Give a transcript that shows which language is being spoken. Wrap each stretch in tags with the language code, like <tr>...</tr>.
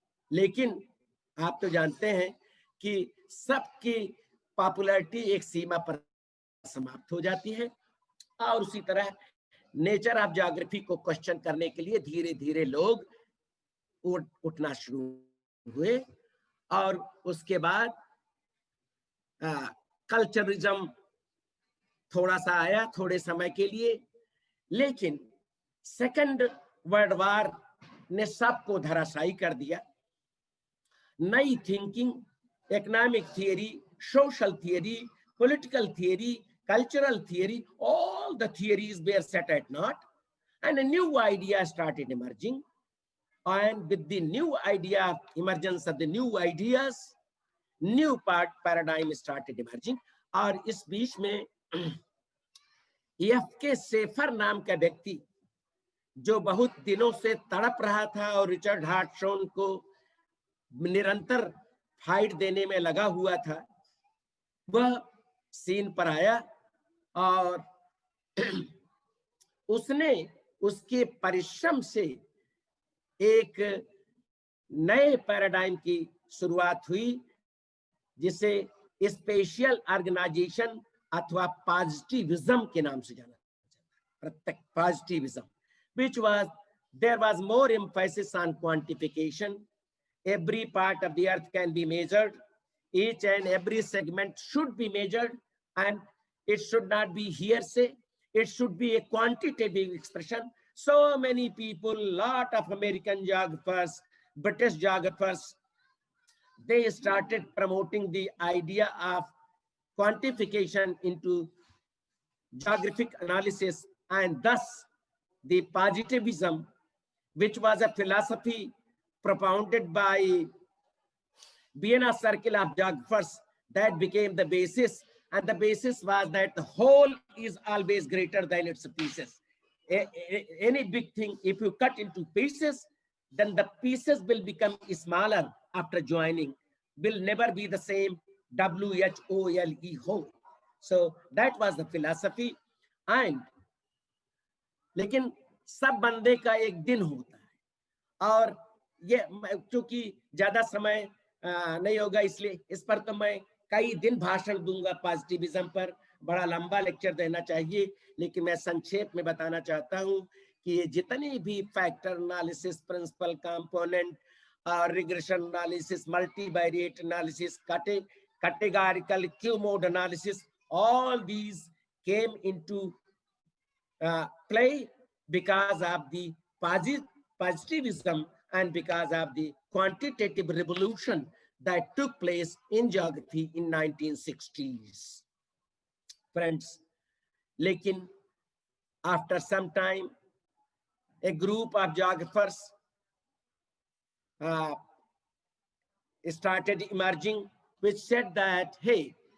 <hi>लेकिन आप तो जानते हैं कि सबकी पॉपुलैरिटी एक सीमा पर समाप्त हो जाती है, और उसी तरह नेचर ऑफ ज्योग्राफी को क्वेश्चन करने के लिए धीरे धीरे लोग उठना शुरू हुए। और उसके बाद कल्चरिज्म थोड़ा सा आया, थोड़े समय के लिए, लेकिन सेकंड वर्ल्ड वॉर ने सबको धराशायी कर दिया।</hi> <en>नई thinking, economic theory, social theory, political theory, cultural theory, all the theories were set at naught, and a new idea started emerging. And with the new idea, emergence of the new ideas, new paradigm started emerging.</en> <hi>और इस बीच में F के safer नाम का व्यक्ति, जो बहुत दिनों से तड़प रहा था और रिचर्ड हार्टशोन को निरंतर फाइट देने में लगा हुआ था, वह सीन पर आया और उसने, उसके परिश्रम से एक नए पैराडाइम की शुरुआत हुई, जिसे स्पेशल ऑर्गेनाइजेशन अथवा पॉजिटिविज्म के नाम से जाना जाता है।</hi> <en>Positivism, which was, there was more emphasis on quantification. Every part of the earth can be measured, each and every segment should be measured, and it should not be hearsay, it should be a quantitative expression. So many people, lot of American geographers, British geographers, they started promoting the idea of quantification into geographic analysis, and thus the positivism, which was a philosophy propounded by Vienna Circle of Geographers, that became the basis. And the basis was that the whole is always greater than its pieces. Any big thing, if you cut into pieces, then the pieces will become smaller after joining, will never be the same WHOLE, whole. So that was the philosophy.</en> <hi>And लेकिन सब बंदे का एक दिन होता है, और ये चूंकि ज्यादा समय नहीं होगा, इसलिए इस पर तो मैं कई दिन भाषण दूंगा पॉजिटिविज्म पर, बड़ा लंबा लेक्चर देना चाहिए, लेकिन मैं संक्षेप में बताना चाहता हूं कि ये जितने भी factor analysis, principal component,</hi> <en>Regression analysis, multivariate analysis, categorical Q mode analysis, all these came into play because of the positivism and because of the quantitative revolution that took place in geography in 1960s. Friends, lekin after some time, a group of geographers started emerging, which said that, hey,</en>